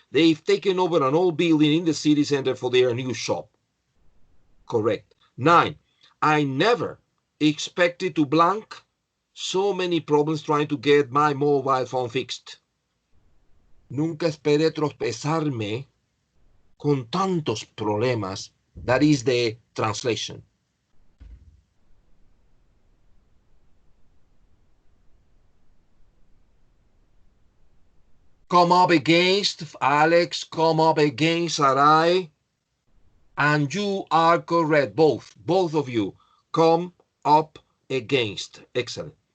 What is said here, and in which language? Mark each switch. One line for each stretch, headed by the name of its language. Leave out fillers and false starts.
English: They've taken over an old building in the city center for their new shop. Correct. 9. I never expected to blank so many problems trying to get my mobile phone fixed.
Spanish: Nunca esperé tropezarme con tantos problemas.
English: That is the translation. Come up against, Alex, come up against Sarai. And you are correct, both of you. Come up against. Excellent.